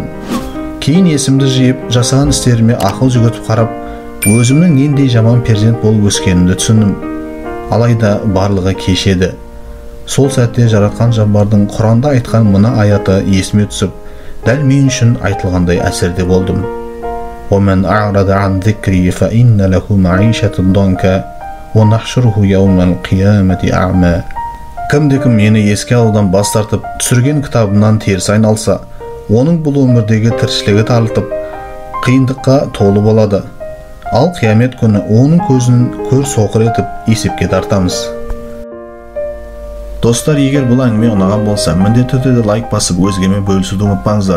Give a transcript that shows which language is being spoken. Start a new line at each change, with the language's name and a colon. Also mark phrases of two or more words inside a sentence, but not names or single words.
Kazakh: Кейін есімді жиып, жасаған істеріме ақыл жүгіртіп қарап, өзімнің нендей жаман перзент болып өскенімді түсіндім. Алайда барлығы кеш еді. Сол сәтте жаратқан Жаббардың Құранда айтқан мына аяты есіме түсіп, дәл мен үшін айтылғандай әсерде болдым.
Arabic: وَمَنْ أَعْرَضَ عَنْ ذِكْرِي فَإِنَّ لَهُ مَعِيشَةً ضَنْكًا وَنَحْشُرُهُ يَوْمَ الْقِيَامَةِ أَعْمَى.
Kazakh: Кімде-кім мені еске алудан бас тартып, түсірген кітабымнан теріс айналса, оның бұл өмірдегі тіршілігі тарылтып, қиындыққа толы болады. Ал қиямет күні оның көзін көр соқыр етіп есепке тартамыз. Достар, егер бұл әңгіме ұнаған болса, міндетті түрде лайк басып, өзгемен бөлісуді ұмытпаңыздар.